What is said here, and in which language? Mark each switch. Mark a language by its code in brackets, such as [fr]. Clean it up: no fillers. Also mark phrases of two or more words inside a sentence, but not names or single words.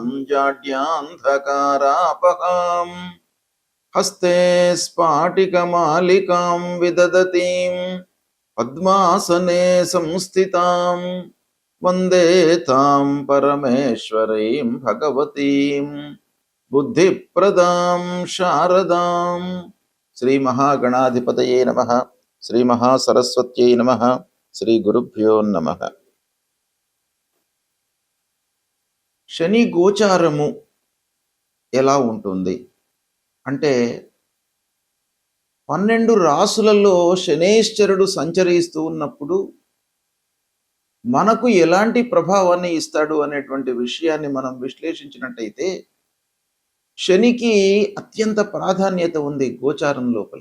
[sa] जाड्यान्धकारापहां हस्ते स्फाटिकमालिकां विदधतीं पद्मासने संस्थितां वन्दे तां परमेश्वरीं भगवतीं बुद्धिप्रदां शारदां. శ్రీ మహాగణాధిపతయే నమః. శ్రీ మహాసరస్వత్యై నమః. శ్రీ గురుభ్యో నమః. [te] శని గోచారము ఎలా ఉంటుంది అంటే 12 రాసులలో శనేశ్వరుడు సంచరిస్తూ ఉన్నప్పుడు మనకు ఎలాంటి ప్రభావాన్ని ఇస్తాడు అనేటువంటి విషయాన్ని మనం విశ్లేషించినట్టయితే శనికి అత్యంత ప్రాధాన్యత ఉంది గోచారం లోపల.